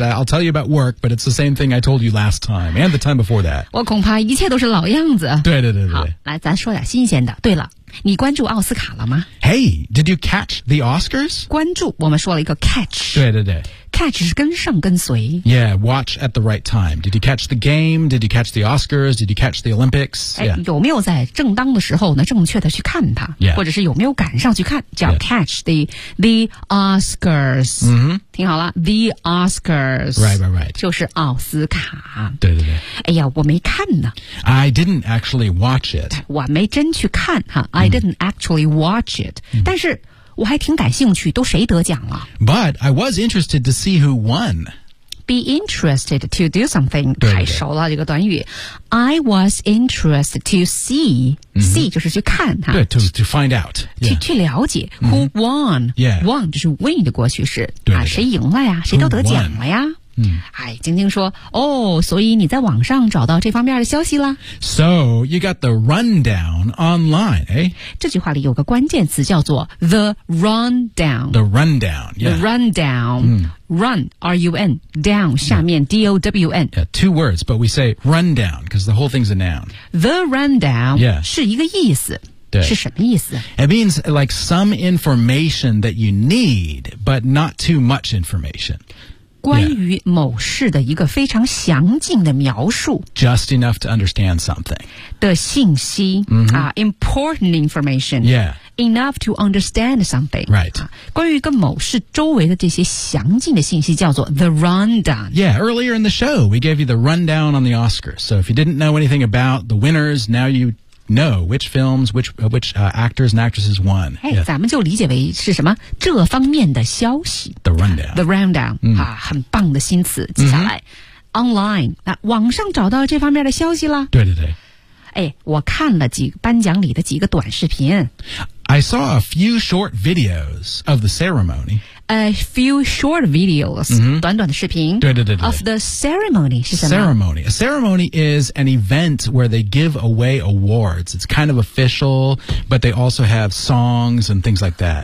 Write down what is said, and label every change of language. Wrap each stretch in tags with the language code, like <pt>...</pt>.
<en>I'll tell you about work, but it's the same thing I told you last time and the time before that.</en> <zh>我恐怕一切都是老样子。对对对对。好，来，咱说点新鲜的。对了。你关注奥斯卡了吗</zh> <en>？Hey, did you catch the Oscars?</en> <zh>关注，我们说了一个 catch。对对对，catch 是跟上跟随。</zh> <en>Yeah, watch at the right time. Did you catch the game? Did you catch the Oscars? Did you catch the Olympics? Yeah.</en> <zh>有没有在正当的时候呢？正确的去看它，</zh> <en>yeah.</en> <zh>或者是有没有赶上去看？叫 catch the Oscars。嗯哼，听好了 ，the Oscars。</zh> <en>Right, right, right.</en> <zh>就是奥斯卡。对对对。哎呀，我没看呢。</zh> <en>I didn't actually watch it.</en> <zh>我没真去看哈。</zh> <en>I didn't actually watch it.、</en> <zh>Mm-hmm. 但是我还挺感兴趣，都谁得奖了</zh> <en>？But I was interested to see who won. Be interested to do something.</en> <zh>对对对太熟了这个短语。</zh> <en>I was interested to see.、</en> <zh>Mm-hmm. See 就是去看哈。</zh> <en>对 ，to find out、yeah.</en> <zh>去了解</zh> <en>who won. Yeah,</en> <zh>won 就是 win 的过去式对对对啊，谁赢了呀？谁都得奖了呀？哎，晶晶说，哦，所以你在网上找到这方面的消息了。</zh> <en>So you got the rundown online, eh?</en> <zh>这句话里有个关键词叫做 the rundown.</zh> <en>The rundown, yeah. The rundown.、Mm. Run, R-U-N, down,</en> <zh>下面</zh> <en>D-O-W-N. Yeah, two words, but we say rundown, because the whole thing's a noun. The rundown、 yeah.</en> <zh>是一个意思。对是什么意思</zh> <en>It means like some information that you need, but not too much information.</en> <zh>关于某事的一个非常详尽的描述</zh> <en>Just enough to understand something</en> <zh>的信息、</zh> <en>mm-hmm. Important information Yeah Enough to understand something Right、</en> <zh>关于跟某事周围的这些详尽的信息叫做 The rundown</zh> <en>Yeah, earlier in the show We gave you the rundown on the Oscars So if you didn't know anything about the winners Now you know which films Which actors and actresses won、 hey, yeah.</en> <zh>咱们就理解为是什么这方面的消息</zh> <en>The rundown、</en> <zh>mm. 啊，很棒的新词。接下来、mm-hmm. ，online， 那网上找到这方面的消息了。对对对。哎，我看了几个颁奖礼的几个短视频。</zh> <en>I saw a few short videos of the ceremony. A few short videos,、 mm-hmm.</en> <zh>短短的视频对对对对</zh> <en>of the ceremony</en> <zh>是什么</zh> <en>Ceremony. A ceremony is an event where they give away awards. It's kind of official, but they also have songs and things like that.</en>